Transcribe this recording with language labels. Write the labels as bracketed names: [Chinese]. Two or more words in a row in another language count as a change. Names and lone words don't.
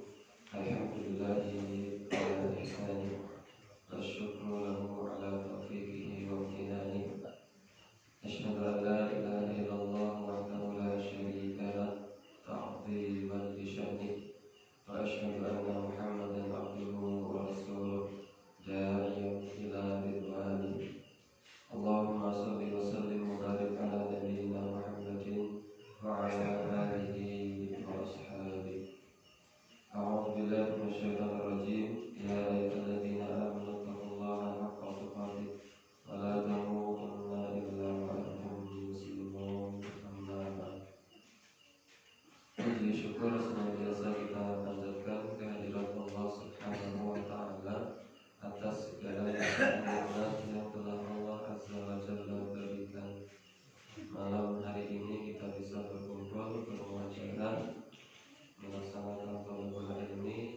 [Arabic] الحمد لله على إحسانه والشكر له على توفيقه وامتنانه. أشهد أن لا إله إلا الله وحده لا شريك له تعظيما لشأنه وأشهد أن محمدا عبده ورسوله داعيا إلى رضوانه. اللهم صل وسلم وبارك على نبينا محمد وعلى آله وأصحابه. أعوذ بالله من الشيطان الرجيم. يا أيها الذين آمنوا اتقوا الله حق تقاته ولا تموتن إلا وأنتم مسلمون. أما بعد. [Indonesian] Puji syukur senantiasa kita panjatkan kehadirat Allah [Arabic] سبحانه وتعالى [Indonesian] atas segala nikmat yang telah Allah [Arabic] عز وجل [Indonesian] berikan. Malam hari ini kita bisa berkumpul bermuajalah melaksanakan [Arabic] طلب العلم.